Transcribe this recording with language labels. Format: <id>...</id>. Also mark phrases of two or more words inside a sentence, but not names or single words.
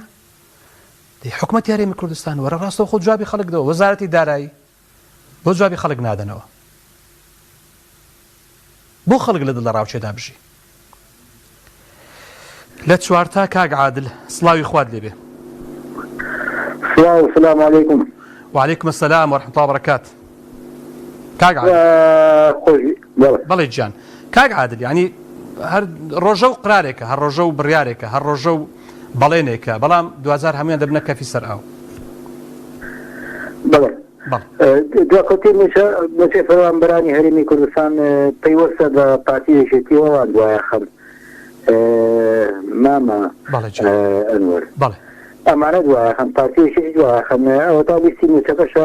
<ckb>حکومەتی هەرێمی کوردستان وەرە ڕاستەوە خۆ جوابی خەڵک دەوە، وەزارەتی دارایی بۆ جوابی خەڵک نادەنەوە، بۆ خەڵک لە دڵ ڕاوچێدا بژی. لە چوارتا کاک عادل سڵاوی خوارد لێبێ.</ckb> <ar>السلام عليكم. وعليكم السلام ورحمة الله وبركاته.</ar> <ckb>كاك عادل بەڵێ گیان کاک عادل، ینی هەر ڕۆژە و قرارێکە، هەر ڕۆژە و بڕیارێکە، هەر ڕۆژە و بەڵێنێکە، بەڵام دوازار هەمویان دەبنە کەفی سەر ئاو. دواکەوتی موچەی فەرمانبەرانی هەرێمی کوردستان پەیوەستە بە پارتیەکێتیەوە دوایە خەم مامە ئەنوەر ئەمانە دوایە خەم پارتیەکێتی دوایە خەم ئەوە تا بیستی موچەکەشە.</ckb>